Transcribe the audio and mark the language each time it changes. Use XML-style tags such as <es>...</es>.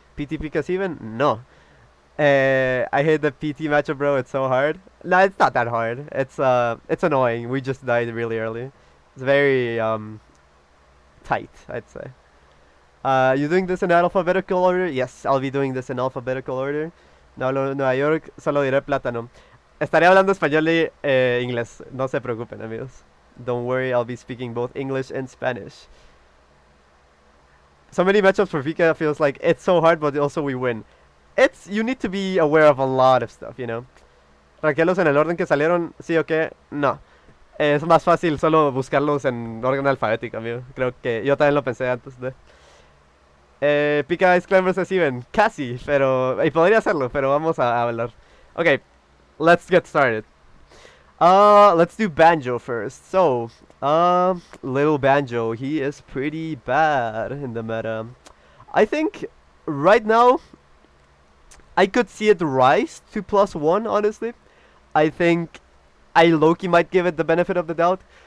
<en>PT Pikachu even? No. I hate the PT matchup, bro. It's so hard. No, it's not that hard. It's annoying. We just died really early. It's very tight, I'd say. You doing this in alphabetical order? Yes, I'll be doing this in alphabetical order.</en> <es>No hablo de Nueva York, solo diré plátano. Estaré hablando español y inglés. No se preocupen, amigos.</es> <en>Don't worry, I'll be speaking both English and Spanish. So many matchups for Pika feels like it's so hard, but also we win. You need to be aware of a lot of stuff, you know.</en> <es>Ranquearlos en el orden que salieron, sí o qué, no. Es más fácil solo buscarlos en orden alfabético, amigo. Creo que yo también lo pensé antes de... Pika es Clan vs Even. Casi, pero... Y podría hacerlo, pero vamos a hablar.</es> <en>Okay, let's get started. Let's do Banjo first. So, little Banjo, he is pretty bad in the meta. I think right now I could see it rise to +1, honestly. I think I low-key might give it the benefit of the doubt.</en>